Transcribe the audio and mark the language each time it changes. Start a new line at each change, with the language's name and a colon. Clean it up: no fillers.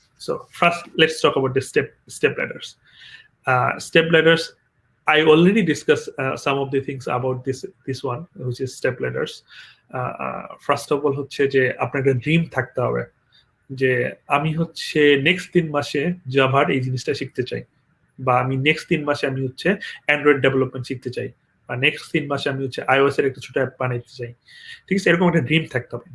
English: So first let's talk about the step ladders. Step ladders, I already discussed some of the things about this one, which is step ladders. First of all
Bangla: হচ্ছে যে আপনার একটা dream থাকতে হবে, যে আমি হচ্ছে নেক্সট 3 মাসে জাভার এই জিনিসটা শিখতে চাই, বা আমি নেক্সট 3 মাসে আমি হচ্ছে অ্যান্ড্রয়েড ডেভেলপমেন্ট শিখতে চাই, বা নেক্সট 3 মাসে আমি হচ্ছে iOS এর একটা ছোট অ্যাপ বানাইতে চাই। ঠিক আছে? এরকম একটা ড্রিম থাকতে হবে।